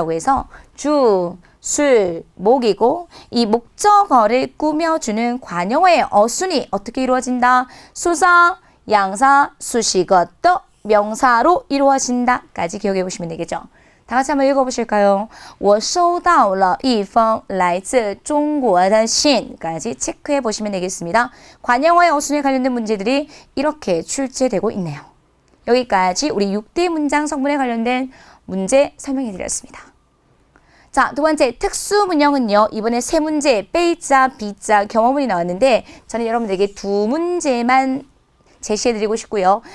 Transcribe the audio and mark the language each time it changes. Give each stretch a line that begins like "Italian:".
Korean: 라고 해서 주, 술, 목이고 이 목적어를 꾸며주는 관용어의 어순이 어떻게 이루어진다? 수사, 양사, 수식어, 또 명사로 이루어진다까지 기억해 보시면 되겠죠. 다 같이 한번 읽어보실까요?
Chinese: 我收到了一封来自中国的信
Korean: 까지 체크해 보시면 되겠습니다. 관용어의 어순에 관련된 문제들이 이렇게 출제되고 있네요. 여기까지 우리 6대 문장 성분에 관련된 문제 설명해 드렸습니다. 자, 두 번째 특수 문형은요. 이번에 세 문제 베이자, 비자, 경어문이 나왔는데 저는 여러분들에게 두 문제만 제시해 드리고 싶고요.